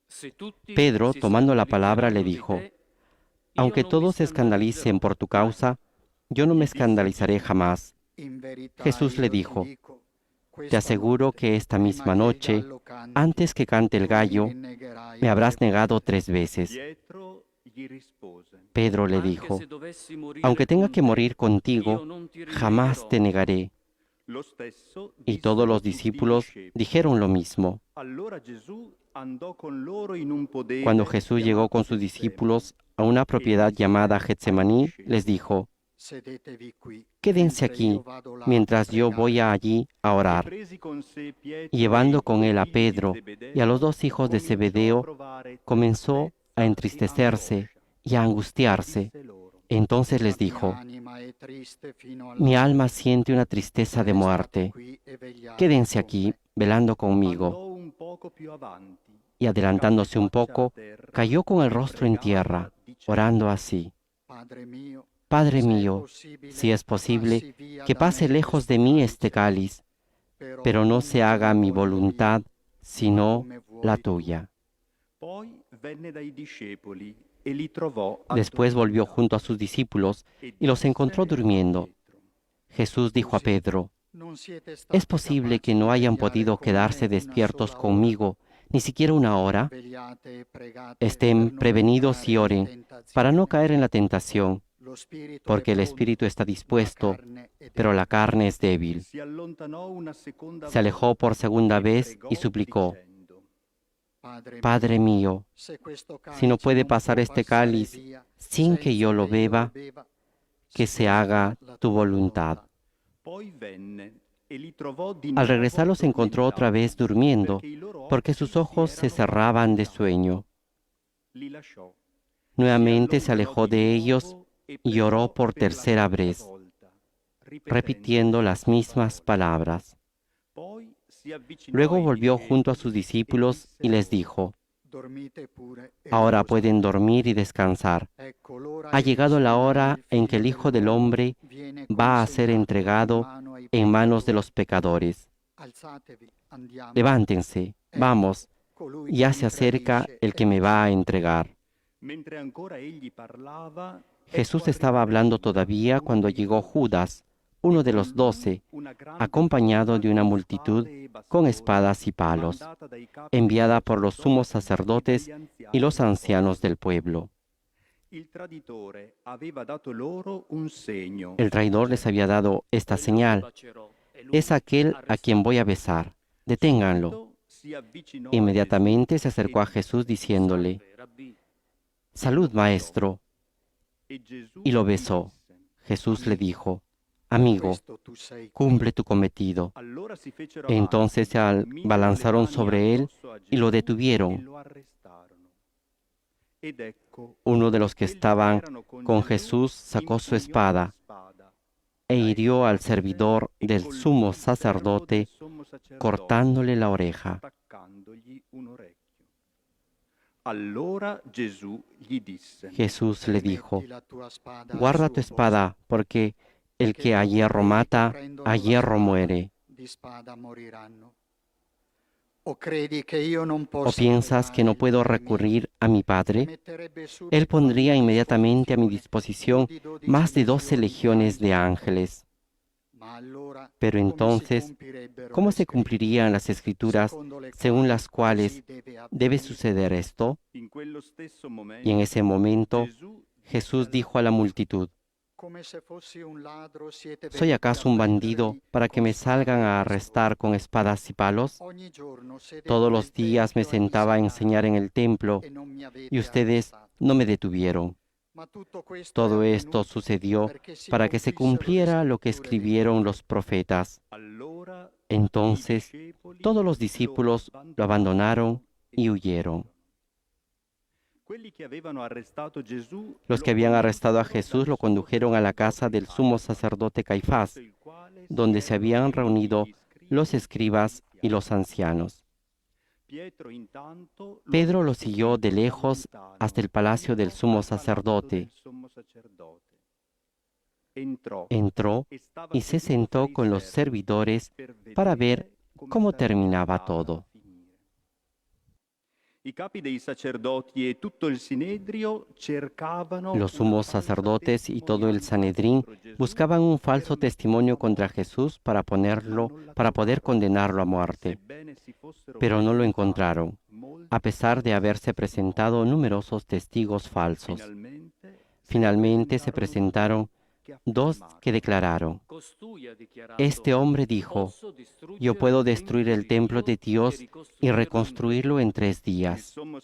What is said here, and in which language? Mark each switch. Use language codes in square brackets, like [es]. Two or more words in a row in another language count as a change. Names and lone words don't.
[es] Pedro, tomando la palabra, le dijo: Aunque todos se escandalicen por tu causa, yo no me escandalizaré jamás. Jesús le dijo, te aseguro que esta misma noche, antes que cante el gallo, me habrás negado 3 veces. [it] Pietro gli rispose: [es] Pedro le dijo, aunque tenga que morir contigo, jamás te negaré. [it] Lo stesso [es] Y [it] disse [es] todos a los [it] tutti i [es] discípulos [it] discepoli. [es] dijeron lo mismo. [it] Allora Gesù andò con loro in un podere [es] Cuando Jesús llegó con sus discípulos a una propiedad llamada Getsemaní, les dijo, quédense aquí mientras yo voy allí a orar. Y llevando con él a Pedro y a los 2 hijos de Zebedeo, comenzó a entristecerse y a angustiarse. Entonces les dijo, mi alma siente una tristeza de muerte. Quédense aquí velando conmigo. [it] Andò un poco più avanti, [es] Y adelantándose un poco, cayó con el rostro en tierra, orando así, Padre mío, si es posible, que pase lejos de mí este cáliz, pero no se haga mi voluntad, sino la tuya. [it] Poi venne dai discepoli e li trovò [es] Después volvió junto a sus discípulos y los encontró durmiendo. Jesús dijo a Pedro, ¿es posible que no hayan podido quedarse despiertos conmigo ni siquiera 1 hora? Estén prevenidos y oren para no caer en la tentación, porque el espíritu está dispuesto, pero la carne es débil. [it] Si allontanò una seconda [es] Se alejó por segunda vez y suplicò, Padre mío, si no puede pasar este cáliz sin que yo lo beba, que se haga tu voluntad. [it] Poi venne e li trovò di [es] Al regresar [it] nuovo [es] los encontró otra vez durmiendo, [it] perché i loro [es] porque [it] occhi [es] sus ojos [it] si [es] se [it] erano [es] cerraban de [it] addormentati. [es] sueño. [it] Li lasciò. [es] Nuevamente [it] Si [es] se alejó [it] allontanò [es] de [it] di [es] ellos [it] nuovo e [es] y oró [it] pregò [es] por [it] per la [es] tercera [it] terza [es] vez, [it] volta, [es] repitiendo las mismas palabras. [it] Poi si avvicinò [es] Luego [it] ai [es] volvió [it] discepoli [es] junto a sus discípulos [it] disse [es] y les [it] loro, [es] dijo, ahora pueden dormir y descansar. Ha llegado la hora en que el Hijo del Hombre va a ser entregado en manos de los pecadores. Levántense, vamos, ya se acerca el que me va a entregar. [it] Mentre ancora egli parlava, [es] Jesús estaba hablando todavía cuando llegó Judas, uno de los 12, acompañado de una multitud con espadas y palos, enviada por los sumos sacerdotes y los ancianos del pueblo. [it] Il traditore aveva dato loro un segno. [es] El traidor les había dado esta señal, es aquel a quien voy a besar, deténganlo. [it] Si avvicinò a [es] Inmediatamente se [it] Gesù [es] acercó a [it] e [es] Jesús diciéndole, Salud, maestro, [it] e Gesù [es] y lo [it] gli [es] besó. [it] disse. [es] Jesús le dijo, amigo, cumple tu cometido. [it] Allora si fecero [es] Entonces se [it] avanti, misero le [es] abalanzaron [it] mani [es] sobre él [it] addosso a [es] y lo [it] Gesù [es] detuvieron. [it] e lo arrestarono. Ed ecco, [es] Uno de los que [it] quelli [es] estaban [it] erano con Gesù [es] Jesús sacó su [it] impugnò [es] espada [it] la spada, e la [es] hirió al [it] estrasse [es] servidor [it] e [es] del [it] colpì [es] sumo [it] il servo [es] sacerdote, [it] del sommo sacerdote, [es] cortándole la oreja. [it] staccandogli un orecchio. Allora Gesù gli disse: [es] Jesús le dijo, guarda tu espada, porque el que a hierro mata, a hierro muere. ¿O piensas que no puedo recurrir a mi Padre? Él pondría inmediatamente a mi disposición más de 12 legiones de ángeles. Pero entonces, ¿cómo se cumplirían las escrituras según las cuales debe suceder esto? [it] In quello stesso momento, [es] Y en ese momento [it] Gesù [es] Jesús dijo a la multitud, ¿soy acaso un bandido para que me salgan a arrestar con espadas y palos? Todos los días me sentaba a enseñar en el templo y ustedes no me detuvieron. Todo esto sucedió para que se cumpliera lo que escribieron los profetas. [it] allora [es] Entonces [it] i discepoli [es] todos los discípulos lo abandonaron y huyeron. [it] Quelli che avevano arrestato Gesù [es] Los [it] lo [es] que habían arrestado a [it] condussero [es] Jesús [it] dal [es] lo condujeron a la casa del sumo sacerdote Caifás, [it] il quale [es] donde [it] si [es] se [it] erano [es] habían [it] riuniti [es] reunido [it] gli scribi [es] los [it] e [es] escribas y los ancianos. [it] Pietro intanto [es] Pedro lo [it] seguì [es] siguió de [it] da [es] lejos [it] lontano, [es] hasta el palacio del [it] fino [es] sumo [it] al palazzo [es] sacerdote. [it] del sommo sacerdote. Entrò [es] Entró [it] e stava [es] y se [it] seduto [es] sentó [it] tra i [es] con los [it] servi [es] servidores [it] per [es] para [it] vedere [es] ver [it] come [es] cómo [it] sarebbe [es] terminaba [it] andata a [es] todo. [it] finire. I capi dei sacerdoti e tutto il sinedrio cercavano [es] Los sumos sacerdotes y todo el Sanedrín buscaban un falso testimonio contra Jesús para poder condenarlo a muerte, pero no lo encontraron, a pesar de haberse presentado numerosos testigos falsos. Finalmente se presentaron dos que declararon: este hombre dijo, yo puedo destruir el templo de Dios y reconstruirlo en 3 días.